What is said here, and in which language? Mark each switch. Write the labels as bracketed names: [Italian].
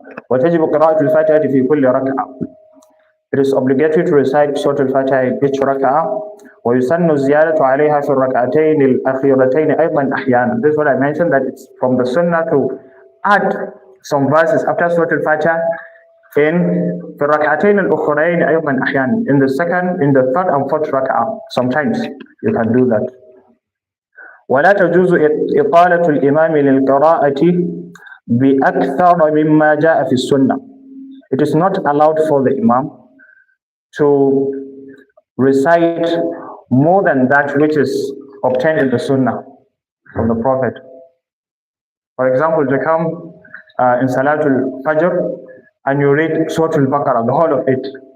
[Arabic] وتجب قراءة الفاتحة في كل ركعة. [English] It is obligatory to recite Surah Al-Fatiha in each rak'ah. [Arabic] ويسن الزيادة عليها في الركعتين الأخيرتين أيضا أحيانا. [English] This is what I mentioned, that it's from the sunnah to add some verses after Surah Al-Fatiha in [Arabic] في الركعتين الأخرين أيضا أحيانا. [English] In the second, in the third and fourth rak'ah, sometimes you can do that. [Arabic] ولا تجوز إطالة الإمام للقراءة بأكثر مما جاء في السنة. [English] It is not allowed for the Imam to recite more than that which is obtained in the Sunnah from the Prophet. For example, to come in Salatul Fajr and you read Surah Al-Baqarah, the whole of it.